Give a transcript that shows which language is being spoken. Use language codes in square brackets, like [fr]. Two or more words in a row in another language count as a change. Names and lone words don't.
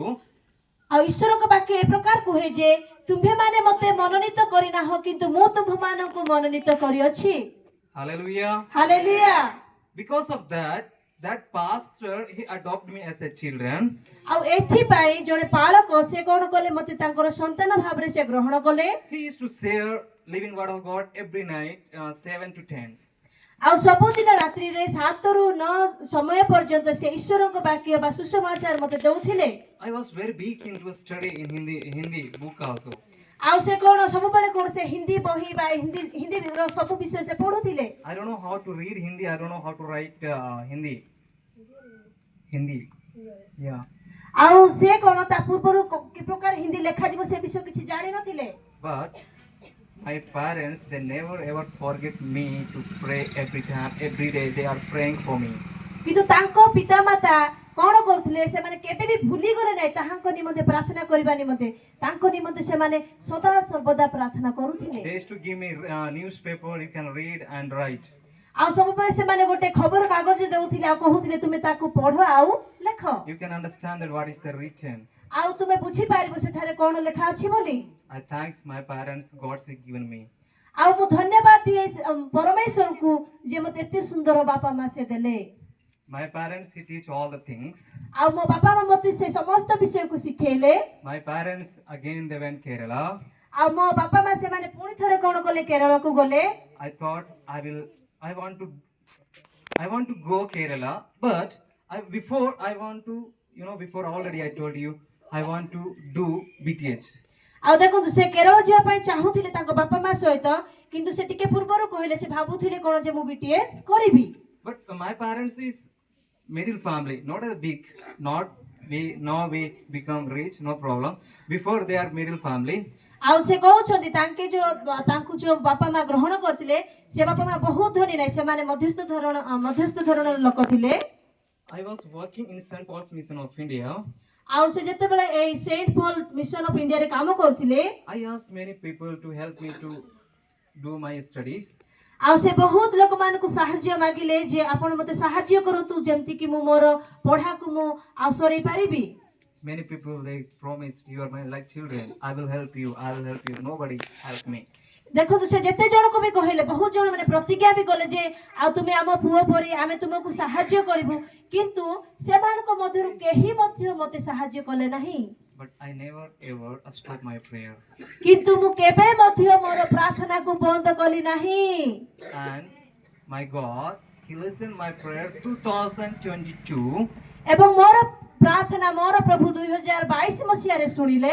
[or] ଆଉ ଈଶ୍ୱରଙ୍କ ବାକ୍ୟ ଏ ପ୍ରକାର କୁହେ ଯେ ତୁମ୍ଭେମାନେ ମୋତେ ମନୋନୀତ କରିନାହ କିନ୍ତୁ ମୁଁ ତୁମ୍ଭମାନଙ୍କୁ ମନୋନୀତ କରିଅଛି। [en] Hallelujah. [or] ହାଲେଲୁୟା। [en] Because of that pastor, he adopted me as a children. [or] ଆଉ ଏଥିପାଇଁ ଜଣେ ପାଳକ ସେ କଣ କଲେ ମୋତେ ତାଙ୍କର ସନ୍ତାନ ଭାବରେ ସେ ଗ୍ରହଣ କଲେ। [en] He used to share living word of God every night, 7 to 10. [or] ଆଉ ସବୁଦିନ ରାତ୍ରିରେ 7 ରୁ 9 ସମୟ ପର୍ଯ୍ୟନ୍ତ ସେ ଈଶ୍ୱରଙ୍କ ବାକ୍ୟ ବା ସୁସମାଚାର ମୋତେ ଦେଉଥିଲେ। [en] I was very big into study in Hindi book also. [or] ଆଉ ସେ କଣ ସବୁବେଳେ କଣ ସେ ହିନ୍ଦୀ ବହି ବା ହିନ୍ଦୀର ସବୁ ବିଷୟ ସେ ପଢୁଥିଲେ। [en] I don't know how to read Hindi, I don't know how to write Hindi. Yeah. [or] ଆଉ ସେ କଣ ତା ପୂର୍ବରୁ କି ପ୍ରକାର ହିନ୍ଦୀ ଲେଖାଯିବ ସେ ବିଷୟ କିଛି ଜାଣି ନଥିଲେ। [en] But my parents, they never ever forget me to pray every day they are praying for me. [or] କିନ୍ତୁ ତାଙ୍କ ପିତାମାତା କଣ କରୁଥିଲେ ସେମାନେ କେବେ ବି ଭୁଲି ଗଲେ ନାହିଁ ତାହାଙ୍କ ନିମନ୍ତେ ପ୍ରାର୍ଥନା କରିବା ନିମନ୍ତେ ତାଙ୍କ ନିମନ୍ତେ ସେମାନେ ସଦା ସର୍ବଦା ପ୍ରାର୍ଥନା କରୁଥିଲେ। [en] They used to give me newspaper, you can read and write. [or] ଆଉ ସବୁବେଳେ ସେମାନେ ଗୋଟେ ଖବର କାଗଜ ଦେଉଥିଲେ ଆଉ କହୁଥିଲେ ତୁମେ ତାକୁ ପଢ ଆଉ ଲେଖ। [en] You can understand that what is the written. [or] ଆଉ ତୁମେ ବୁଝିପାରିବ ସେଠାରେ କଣ ଲେଖା ଅଛି ବୋଲି। [en] I thanks my parents, God has given me. [or] ଆଉ ମୁଁ ଧନ୍ୟବାଦ ଦିଏ ପରମେଶ୍ୱରଙ୍କୁ ଯେ ମୋତେ ଏତେ ସୁନ୍ଦର ବାପା ମା ସେ ଦେଲେ। [en] My parents, he teach all the things. [or] ଆଉ ମୋ ବାପା ମା ମୋତେ ସେ ସମସ୍ତ ବିଷୟକୁ ଶିଖେଇଲେ। [en] My parents again they went Kerala. [or] ଆଉ ମୋ ବାପା ମା ସେମାନେ ପୁଣି ଥରେ କଣ କଲେ କେରଳକୁ ଗଲେ। [en] I thought I want to go Kerala, but before already I told you I want to do BTH. [or] ଆଉ ଦେଖନ୍ତୁ ସେ କେରଳ ଯିବା ପାଇଁ ଚାହୁଁଥିଲେ ତାଙ୍କ ବାପା ମା ସହିତ କିନ୍ତୁ ସେ ଟିକେ ପୂର୍ବରୁ କହିଲେ ସେ ଭାବୁଥିଲେ କଣ ଯେ ମୁଁ ବିଟିଏସ୍ କରିବି। [en] But my parents is middle family, not a big, now we become rich, no problem. Before they are middle family. [or] ଆଉ ସେ କହୁଛନ୍ତି ତାଙ୍କୁ ଯୋଉ ବାପା ମା ଗ୍ରହଣ କରିଥିଲେ ସେ ବାପା ମା ବହୁତ ଧନୀ ନାହିଁ ସେମାନେ ମଧ୍ୟସ୍ଥ ଧରଣର ଲୋକ ଥିଲେ। [en] I was working in St. Paul's Mission of India. [or] ଆଉ ସେ ଯେତେବେଳେ ଏଇ ସେଣ୍ଟ ପଲ୍ ମିଶନ ଅଫ ଇଣ୍ଡିଆରେ କାମ କରୁଥିଲେ [en] I asked many people to help me to do my studies. [or] ଆଉ ସେ ବହୁତ ଲୋକମାନଙ୍କୁ ସାହାଯ୍ୟ ମାଗିଲେ ଯେ ଆପଣ ମୋତେ ସାହାଯ୍ୟ କରନ୍ତୁ ଯେମିତି କି ମୁଁ ମୋର ପଢାକୁ ମୁଁ ଆଉ ସରେଇ ପାରିବି। [en] Many people they promised, you are my like children, I will help you. Nobody helped me. [or] ଦେଖନ୍ତୁ ସେ ଯେତେ ଜଣକୁ ବି କହିଲେ ବହୁତ ଜଣ ମାନେ ପ୍ରତିଜ୍ଞା ବି କଲେ ଯେ ଆଉ ତୁମେ ଆମ ପୁଅ ପରି ଆମେ ତୁମକୁ ସାହାଯ୍ୟ କରିବୁ କିନ୍ତୁ ସେମାନଙ୍କ ମଧ୍ୟରୁ କେହି ମଧ୍ୟ ମୋତେ ସାହାଯ୍ୟ କଲେ ନାହିଁ। [en] But I never ever stopped my prayer. [or] କିନ୍ତୁ ମୁଁ କେବେ ମଧ୍ୟ ମୋର ପ୍ରାର୍ଥନାକୁ ବନ୍ଦ କଲି ନାହିଁ। [en] And my God, He listened my prayer 2022. [or] ଏବଂ ମୋର ପ୍ରାର୍ଥନା ମୋର ପ୍ରଭୁ 2022 ମସିହାରେ ଶୁଣିଲେ।